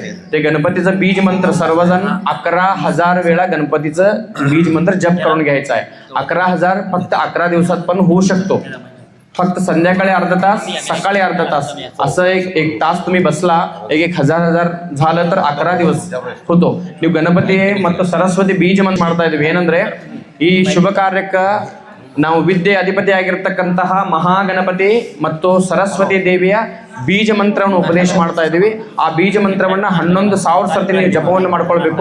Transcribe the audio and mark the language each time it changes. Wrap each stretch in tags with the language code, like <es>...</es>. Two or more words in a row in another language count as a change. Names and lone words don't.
<mr>ते गणपतीचं बीज मंत्र सर्वजण 11,000 वेळा गणपतीचं बीज मंत्र जप करून घ्यायचा आहे. 11,000 फक्त 11 दिवसात पण होऊ शकतो. फक्त संध्याकाळी अर्धा तास, सकाळी अर्धा तास, असं एक तास तुम्ही बसला, 1,000 झालं तर 11 दिवस होतो.</mr> <kn>ನೀವು ಗಣಪತಿ ಮತ್ತು ಸರಸ್ವತಿ ಬೀಜ ಮಂತ್ರ ಮಾಡ್ತಾ ಇದೀವಿ. ಏನಂದ್ರೆ ಈ ಶುಭ ಕಾರ್ಯಕ್ಕೆ ನಾವು ವಿದ್ಯೆ ಅಧಿಪತಿ ಆಗಿರ್ತಕ್ಕಂತಹ ಮಹಾಗಣಪತಿ ಮತ್ತು ಸರಸ್ವತಿ ದೇವಿಯ ಬೀಜ ಮಂತ್ರವನ್ನು ಉಪದೇಶ ಮಾಡ್ತಾ ಇದ್ದೀವಿ. ಆ ಬೀಜ ಮಂತ್ರವನ್ನ 11,000 ಸರ್ತಿ ನೀವು ಜಪವನ್ನು ಮಾಡ್ಕೊಳ್ಬೇಕು.</kn>